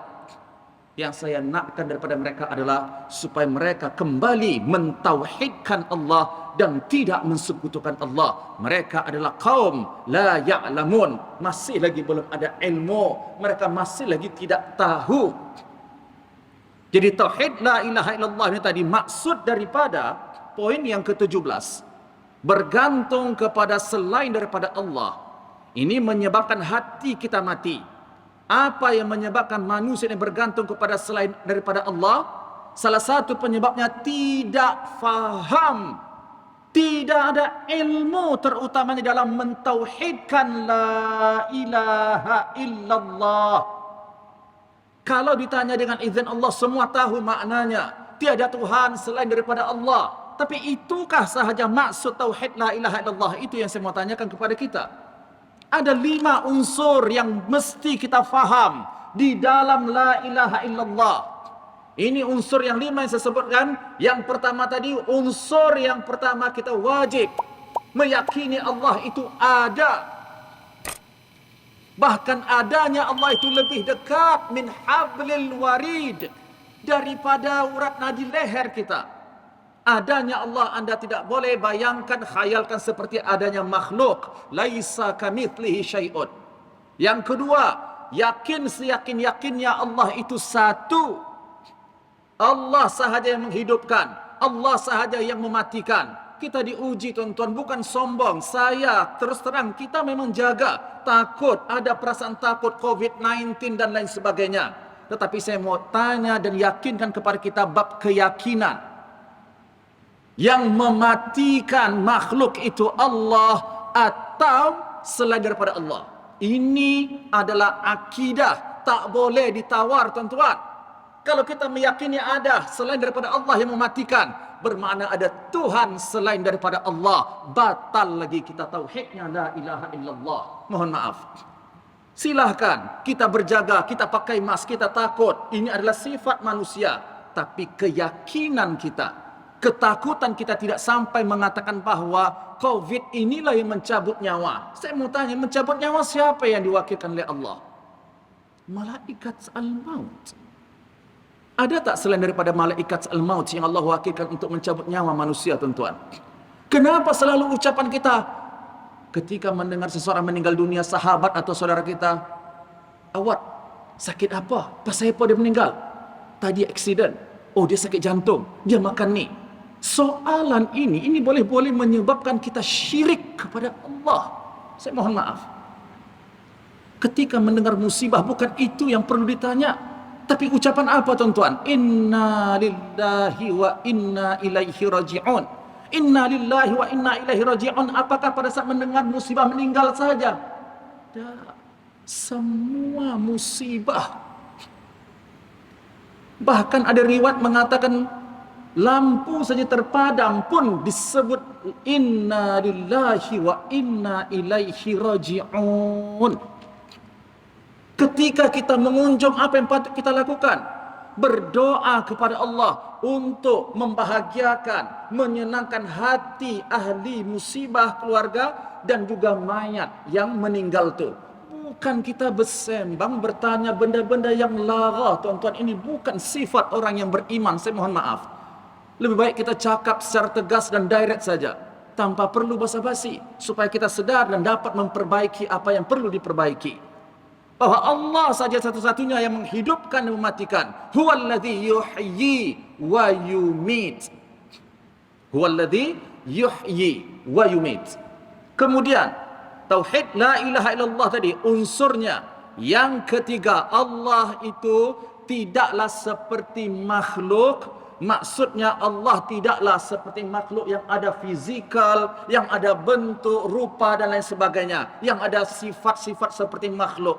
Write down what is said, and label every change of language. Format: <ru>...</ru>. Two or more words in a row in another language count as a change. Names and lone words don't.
<ms>Yang saya nakkan daripada mereka adalah supaya mereka kembali mentauhidkan Allah dan tidak mensekutukan Allah. Mereka adalah kaum</ms> <ar>لا يعلمون,</ar> <ms>masih lagi belum ada ilmu, mereka masih lagi tidak tahu. Jadi tauhid</ms> <ar>لا إله إلا الله</ar> <ms>ini tadi maksud daripada poin yang ke-17, bergantung kepada selain daripada Allah. Ini menyebabkan hati kita mati. Apa yang menyebabkan manusia ini bergantung kepada selain daripada Allah? Salah satu penyebabnya tidak faham, tidak ada ilmu, terutamanya dalam mentauhidkan</ms> <ar>لا إله إلا الله.</ar> <ms>Kalau ditanya dengan izin Allah, semua tahu maknanya. Tiada Tuhan selain daripada Allah. Tapi itukah sahaja maksud tauhid</ms> <ar>لا إله إلا الله?</ar> <ms>Itu yang saya mau tanyakan kepada kita. Ada 5 unsur yang mesti kita faham di dalam</ms> <ar>لا إله إلا الله.</ar> <ms>Ini unsur yang 5 yang saya sebutkan. Yang pertama tadi, unsur yang pertama kita wajib meyakini Allah itu ada. Bahkan adanya Allah itu lebih dekat</ms> <ar>من حبل الوريد,</ar> <ms>daripada urat nadi leher kita. Adanya Allah Anda tidak boleh bayangkan, khayalkan seperti adanya makhluk.</ms> <ar>ليس كمثله شيء.</ar> <ms>Yang kedua, yakin seyakin-yakinnya Allah itu satu. Allah sahaja yang menghidupkan, Allah sahaja yang mematikan. Kita diuji tuan-tuan, bukan sombong. Saya terus terang, kita memang jaga, takut, ada perasaan takut COVID-19 dan lain sebagainya. Tetapi saya mau tanya dan yakinkan kepada kita bab keyakinan. Yang mematikan makhluk itu Allah atau selain daripada Allah. Ini adalah akidah, tak boleh ditawar tuan-tuan. Kalau kita meyakini ada selain daripada Allah yang mematikan, bermakna ada Tuhan selain daripada Allah. Batal lagi kita tauhidnya</ms> <ar>لا إله إلا الله.</ar> <ms>Mohon maaf. Silahkan kita berjaga, kita pakai mask, kita takut. Ini adalah sifat manusia. Tapi keyakinan kita, ketakutan kita tidak sampai mengatakan bahwa COVID inilah yang mencabut nyawa. Saya mau tanya, mencabut nyawa siapa yang diwakilkan oleh Allah? Malaikat al-maut. Ada tak selain daripada malaikat al-maut yang Allah wakilkan untuk mencabut nyawa manusia, tuan-tuan? Kenapa selalu ucapan kita ketika mendengar seseorang meninggal dunia, sahabat atau saudara kita, awak sakit apa? Pasal apa dia meninggal? Tadi aksiden. Oh, dia sakit jantung, dia makan ni. Soalan ini boleh-boleh menyebabkan kita syirik kepada Allah. Saya mohon maaf. Ketika mendengar musibah, bukan itu yang perlu ditanya. Tapi ucapan apa tuan-tuan?</ms> <ar>إنا لله وإنا إليه راجعون. إنا لله وإنا إليه راجعون.</ar> <ms>Apakah pada saat mendengar musibah meninggal saja? Tak. Semua musibah. Bahkan ada riwayat mengatakan lampu saja terpadam pun disebut</ms> <ar>إنا لله وإنا إليه راجعون.</ar> <ms>Ketika kita mengunjung, apa yang patut kita lakukan? Berdoa kepada Allah untuk membahagiakan, menyenangkan hati ahli musibah keluarga dan juga mayat yang meninggal itu. Bukan kita bersembang, bertanya benda-benda yang lara, tuan-tuan. Ini bukan sifat orang yang beriman, saya mohon maaf. Lebih baik kita cakap secara tegas dan direct saja, tanpa perlu basa-basi, supaya kita sedar dan dapat memperbaiki apa yang perlu diperbaiki. Bahwa Allah saja satu-satunya yang menghidupkan dan mematikan.</ms> <ar>هو الذي يحيي ويميت. هو الذي يحيي ويميت.</ar> <ms>Kemudian tauhid</ms> <ar>لا إله إلا الله</ar> <ms>tadi, unsurnya yang ketiga, Allah itu tidaklah seperti makhluk. Maksudnya Allah tidaklah seperti makhluk yang ada fizikal, yang ada bentuk, rupa dan lain sebagainya, yang ada sifat-sifat seperti makhluk.</ms>